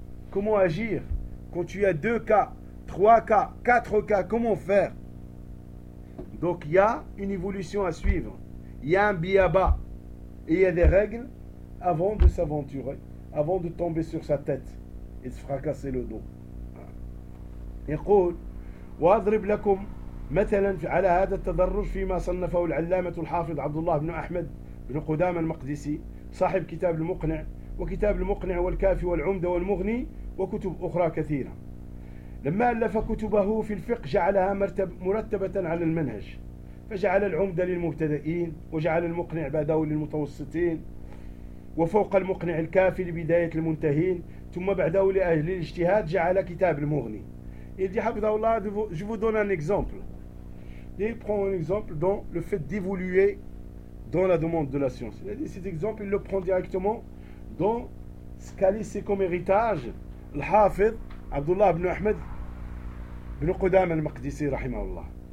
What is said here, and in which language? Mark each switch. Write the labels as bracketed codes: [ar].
[fr] Comment agir quand tu as deux cas, trois cas, quatre cas. Comment faire? Donc, il y a une évolution à suivre. Il y a un biaba. Et il y a des règles avant de s'aventurer, avant de tomber sur sa tête et se fracasser le dos. [ar] يقول واضرب لكم مثلا على هذا التدرج فيما صنفه العلامة الحافظ عبد الله بن أحمد بن قدام المقدسي صاحب كتاب المقنع وكتاب المقنع والكافي والعمدة والمغني وكتب أخرى كثيرة. لما ألف كتبه في الفقه جعلها مرتبة على المنهج، فجعل العمدة للمبتدئين وجعل المقنع بعده للمتوسطين وفوق المقنع الكافي لبداية المنتهين، ثم بعده لأجل الاجتهاد جعل كتاب المغني. [fr] Il dit, Habdallah, je vous donne un exemple. Il prend un exemple dans le fait d'évoluer dans la demande de la science. Il a dit, cet exemple, il le prend directement dans ce qu'a laissé comme héritage le Hafid Abdullah ibn Ahmed ibn Qudam al-Maqdisi, rahimahullah.